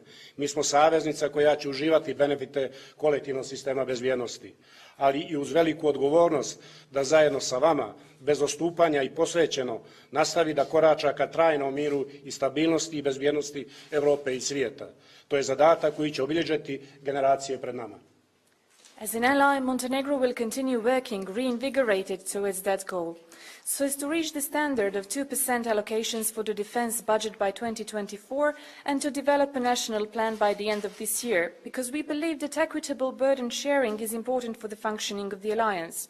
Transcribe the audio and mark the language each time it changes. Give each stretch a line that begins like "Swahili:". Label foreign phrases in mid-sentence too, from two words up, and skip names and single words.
Serbian: Mi smo saveznica koja će uživati benefite kolektivnog sistema bezbjednosti, ali i uz veliku odgovornost da zajedno sa vama, bez odstupanja i posvećeno, nastavi da korača ka trajnom miru i stabilnosti i bezbjednosti Europe i svijeta. To je zadatak koji će obilježiti generacije pred nama.
English: As an ally, Montenegro will continue working reinvigorated towards that goal, so as to reach the standard of 2% allocations for the defense budget by 2024 and to develop a national plan by the end of this year, because we believe that equitable burden sharing is important for the functioning of the alliance.